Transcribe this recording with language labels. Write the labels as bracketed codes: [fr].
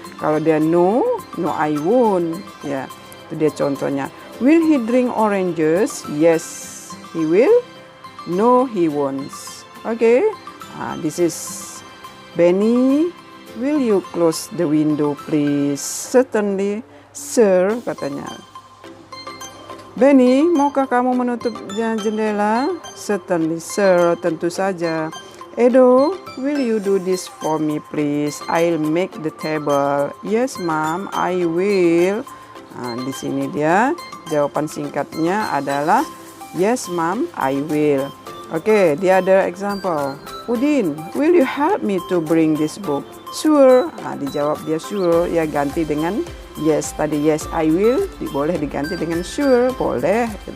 [id] Kalau dia [en] no, no I won't. [id] Ya, itu dia contohnya. [en] Will he drink oranges? Yes, he will. No, he won't. Okay, this is Benny. Will you close the window, please? Certainly, sir, [id] katanya. Benny, maukah kamu menutup jendela? [en] Certainly, sir. [id] Tentu saja. [en] Edo, will you do this for me, please? I'll make the table. Yes, ma'am, I will. [id] Di sini dia jawaban singkatnya adalah [en] yes, ma'am, I will. [id] Oke, dia ada example. [en] Udin, will you help me to bring this book? Sure. [id] Dijawab dia sure. Ya, ganti dengan yes, tadi [en] yes I will [id] boleh diganti dengan sure, boleh.